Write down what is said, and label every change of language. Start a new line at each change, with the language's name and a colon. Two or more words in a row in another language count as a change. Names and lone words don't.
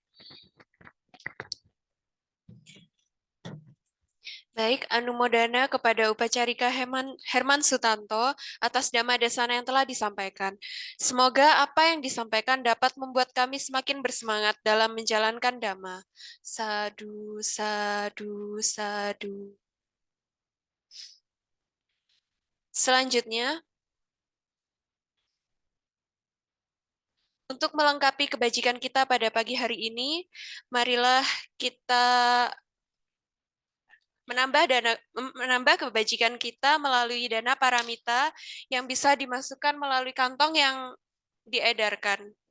Indonesian: Baik, anumodana kepada Upacarika Herman Sutanto atas
Pali: dhamma desana
Indonesian: yang telah disampaikan. Semoga apa yang disampaikan dapat membuat kami semakin bersemangat dalam menjalankan dhamma. Sadu, sadu, sadu. Selanjutnya, untuk melengkapi kebajikan kita pada pagi hari ini, marilah kita menambah kebajikan kita melalui
Pali: dana paramita
Indonesian: yang bisa dimasukkan melalui kantong yang diedarkan.